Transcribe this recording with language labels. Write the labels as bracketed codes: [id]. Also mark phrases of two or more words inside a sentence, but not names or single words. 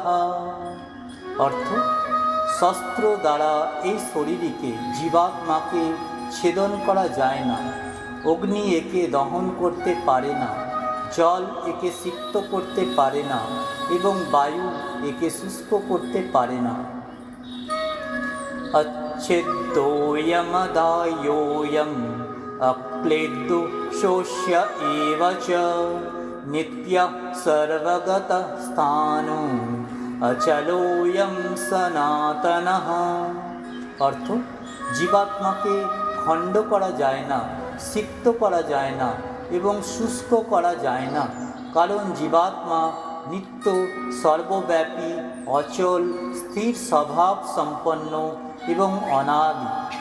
[bn] অর্থ, শস্ত্র দ্বারা এই শরীরকে, জীবাত্মাকে ছেদন করা যায় না। অগ্নি একে দহন করতে পারে না, জল একে সিক্ত করতে পারে না এবং বায়ু একে শুষ্ক করতে পারে না। [sa] अच्छेद्योऽयमदाह्योऽयम् अक्लेद्यो शोष्य एव च नित्यः सर्वगतः स्थाणु अचलोऽयं सनातनः। [bn] অর্থ, জীবাত্মাকে খণ্ড করা যায় না, সিক্ত করা যায় না এবং শুষ্ক করা যায় না, কারণ জীবাত্মা নিত্য, সর্বব্যাপী, অচল, স্থির স্বভাব সম্পন্ন এবং অনাদি।